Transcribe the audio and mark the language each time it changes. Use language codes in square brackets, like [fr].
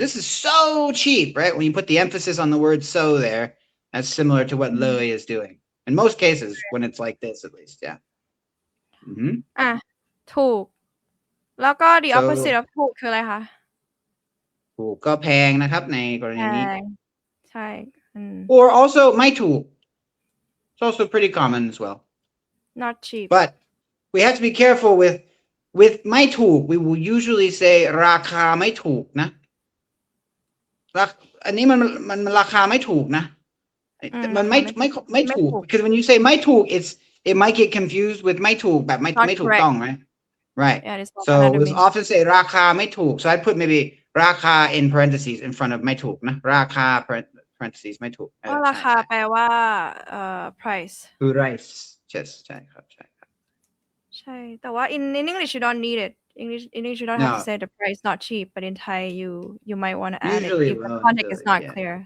[en] This is so cheap, right? When you put the emphasis on the word so there, that's similar to what Lily is doing. In most cases, when it's like this, at least, yeah. [th] ถูกแล้วก็ [en] the opposite of [th] ถูกคืออะไรคะ ถูกก็แพงนะครับในกรณีนี้ ใช่ [en] or also ไม่ถูก it's also pretty common as well. Not cheap. But we have to be careful with ไม่ถูก we will usually say [th] ราคาไม่ถูกนะอันนี้มันราคาไม่ถูกนะมันไม่ถูก [en] because when you say ไม่ถูก it might get confused with [th] ไม่ถูกแบบไม่ถูกต้อง [en] right Yeah, so we often say ราคาไม่ถูก so I'd put maybe ราคา in parentheses in front of [th] ไม่ถูกนะราคา [en] parentheses ไม่ถูก [th] ราคาแปลว่าprice คือ price ใช่ครับ ใช่แต่ว่า [en] in English you don't need it. English you don't have to say the price not cheap, but in Thai you might want to add it if the context is not clear.